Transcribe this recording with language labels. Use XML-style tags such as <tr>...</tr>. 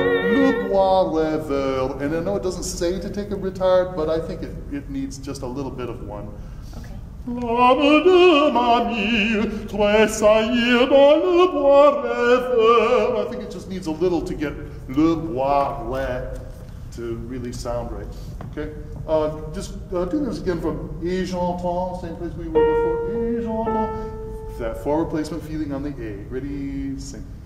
<fr>Le bois rêveur,</fr> <en>and I know it doesn't say to take a retard, but I think it needs just a little bit of one. Okay.</en> <fr>L'âme de ma vie tressaillir dans le bois rêveur.</fr> <en>I think it just needs a little to get</en> <fr>le bois rêveur</fr> <en>to really sound right. Okay? Just do this again from</en> <fr>et j'entends,</fr> <en>same place we were before.</en> <fr>Et j'entends.</fr> <en>That forward placement feeling on the A. Ready, sing.</en>